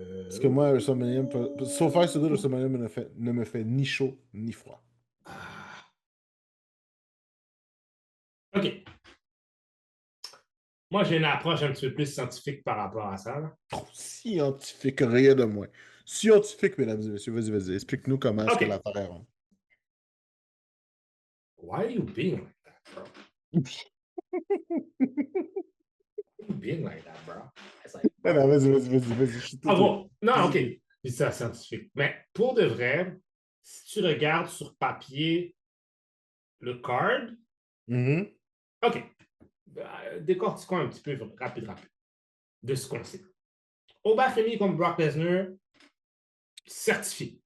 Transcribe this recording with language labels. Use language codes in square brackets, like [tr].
[fr] Parce que moi, WrestleMania, [en] so far, so good, [fr] WrestleMania ne me fait ni chaud ni froid. Ah. OK. Moi, j'ai une approche un petit peu plus scientifique par rapport à ça, là. Trop scientifique, rien de moins. Scientifique, mesdames et messieurs, vas-y, vas-y. Explique-nous comment est-ce que OK. l'affaire est ronde. [en] Why are you being like that, bro? Why are you being like that, bro? It's like, [fr] Non, [en] bro. [fr] non, vas-y, je suis tout Ah oui. bon, non, OK. Vas-y. C'est ça, scientifique. Mais pour de vrai, si tu regardes sur papier le card, Mhm. OK. Décortiquons un petit peu rapide, de ce qu'on sait. Obafemi comme Brock Lesnar, certifié.